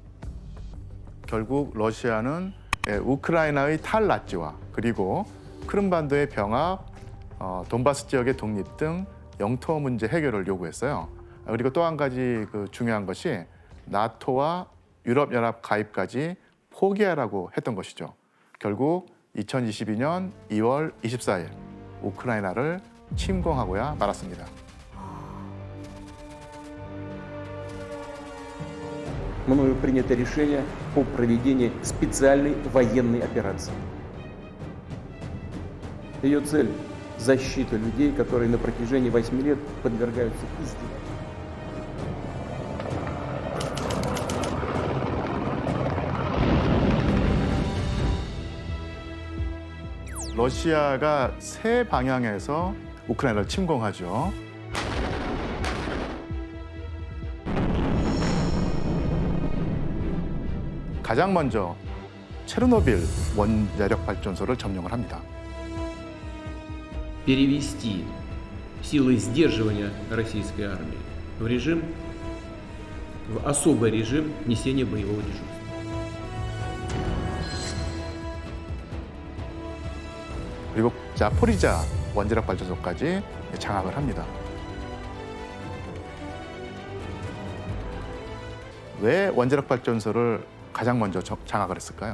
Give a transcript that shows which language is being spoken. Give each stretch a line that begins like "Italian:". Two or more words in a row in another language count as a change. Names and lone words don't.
Korean: 결국 러시아는 우크라이나의 탈나치와 그리고 크림반도의 병합, 돈바스 지역의 독립 등 영토 문제 해결을 요구했어요. 그리고 또 한 가지 중요한 것이 나토와 유럽연합 가입까지 포기하라고 했던 것이죠. 결국 2022년 2월 24일 우크라이나를 침공하고야 말았습니다.
Russian: Мною принято решение о проведении специальной военной операции. Ее цель – защита людей, которые на протяжении 8 лет подвергаются издевательствам.
Korean: 러시아가 세 방향에서 우크라이나를 침공하죠. 가장 먼저 체르노빌 원자력 발전소를 점령을 합니다.
Russian: Перевести силы сдерживания российской армии в особый режим несения боевого дежурства.
Korean: 그리고 자포리자 원자력 발전소까지 장악을 합니다. 왜 원자력 발전소를 가장 먼저 장악을 했을까요?